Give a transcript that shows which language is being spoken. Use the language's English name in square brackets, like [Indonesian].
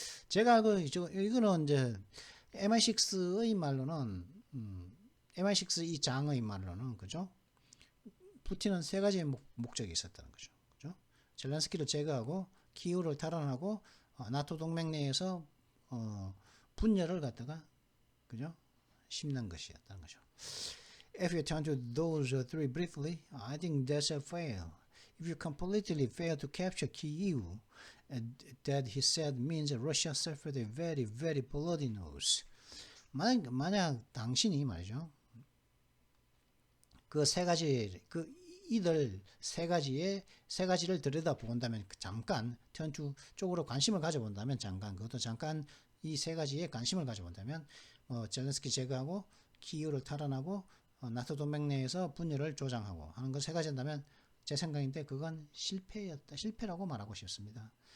[Korean] 제가 이거는 이제 MI6의 말로는 MI6 이 장의 말로는, 그죠? 푸틴은 세 가지의 목적이 있었다는 거죠. 그죠? 젤렌스키를 제거하고 키이우를 탈환하고 나토 동맹 내에서 분열을 갖다가, 그죠? 심는 것이었다는 거죠. [English] If you turn to those three briefly, I think that's a fail. If you completely fail to capture Kyiv, that he said means Russia suffered a very, very bloody loss. [Korean] 만약 당신이 말이죠, 그 세 가지, 이들 세 가지를 들여다본다면, 잠깐 [English] turn to [Korean] 쪽으로 관심을 가져본다면, 그것도 잠깐 이 세 가지에 관심을 가져본다면, 젤렌스키 제거하고 키이우를 탈환하고 나토 동맹 내에서 분열을 조장하고 하는 거 세 가지 한다면, 제 생각인데 그건 실패라고 말하고 싶습니다.